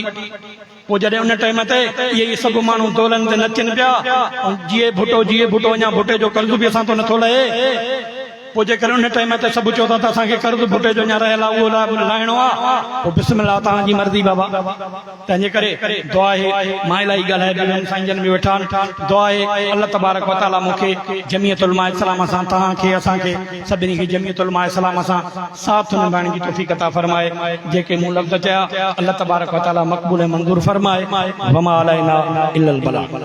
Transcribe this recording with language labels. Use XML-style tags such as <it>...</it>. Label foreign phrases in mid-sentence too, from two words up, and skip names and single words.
<sd>पोइ जॾहिं उन टाइम ते इहे सभु माण्हू दोलनि ते नचनि पिया, जीअं भुटो अञा भुटे जो कर्ज़ बि असां तो नथो लहे। पोइ जेकर उन टाइम ते सभु चओ था त असांखे कर्ज़ भुटे जो अञा रहियल आहे, उहो लाहिणो आहे, पोइ बिस्मिल्लाह तव्हांजी मर्ज़ी बाबा। तंहिंजे करे दुआ आहे, मां इलाही ॻाल्हाए ॾिनमि, साईं जन बि वेठा आहिनि। दुआ आहे</sd> <ar>الله تبارك وتعالى</ar> <sd>मूंखे जमीयत उलमा इस्लाम सां तव्हांखे असांखे सभिनी खे जमीयत उलमा इस्लाम सां साथ निभाइण जी तौफ़ीक़ अता फरमाए। जेके मूं लफ़्ज़ चया</sd> <ar>الله تبارك وتعالى</ar> <sd>मक़बूल ऐं मंज़ूर फरमाए।</sd> <ar>وما علينا إلا البلاغ.</ar>